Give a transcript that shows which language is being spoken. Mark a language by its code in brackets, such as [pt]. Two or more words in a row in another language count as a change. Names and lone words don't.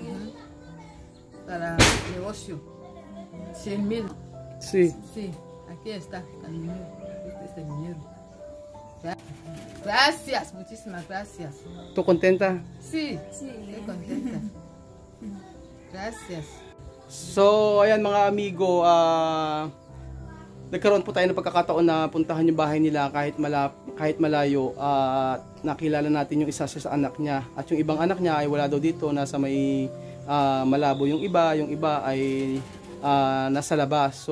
[es] para negocio. 100,000. Sí. Sí, aquí está el dinero. Este es el dinero. Gracias, muchísimas gracias. ¿Tú contenta? Sí, Sí. estoy contenta. Gracias. [tl] So, ayan mga amigo, nagkaroon po tayo ng pagkakataon na puntahan yung bahay nila kahit malayo. Nakilala natin yung isa sa anak niya. At yung ibang anak niya ay wala daw dito, nasa may Malabo. Yung iba ay nasa labas.